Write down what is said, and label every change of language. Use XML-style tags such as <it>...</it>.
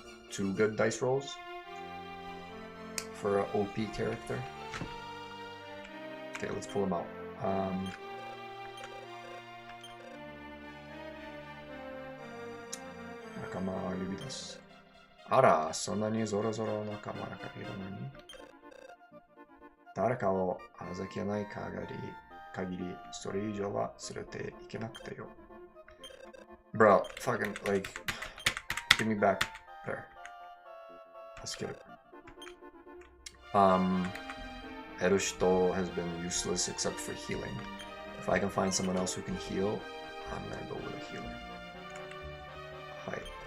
<en>2 good dice rolls for an OP character. Okay, let's pull them out.</en> <ja>Nakama yubi desu. Ara, sonna ni zoro zoro nakamaがいるのに。誰かを預けない限り、それ以上は連れていけなくてよ。</ja> <en>Bro, fucking, like, give me back there. Let's get it. Erushito has been useless except for healing. If I can find someone else who can heal, I'm gonna go with a healer. Hi.</en>